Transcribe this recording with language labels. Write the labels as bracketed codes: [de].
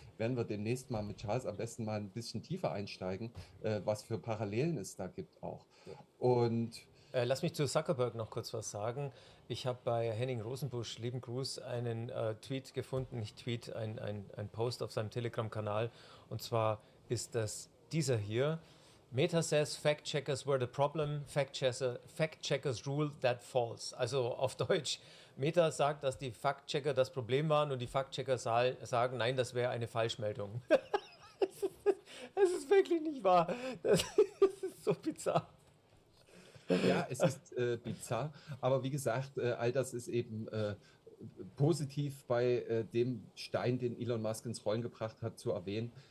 [de] Werden wir demnächst mal mit Charles am besten mal ein bisschen tiefer einsteigen, was für Parallelen es da gibt auch. Und Lass mich zu Zuckerberg noch kurz was sagen. Ich habe bei Henning Rosenbusch, lieben Gruß, einen Tweet gefunden, nicht Tweet, ein Post auf seinem Telegram-Kanal. Und zwar ist das dieser hier. [en] Meta says fact-checkers were the problem, fact-checkers rule that false. [de] Also auf Deutsch, Meta sagt, dass die Fact-Checker das Problem waren, und die Fact-Checker sagen, nein, das wäre eine Falschmeldung. Das ist wirklich nicht wahr. Das ist so bizarr. ja, es ist bizarr, aber wie gesagt, all das ist eben positiv bei dem Stein, den Elon Musk ins Rollen gebracht hat, zu erwähnen.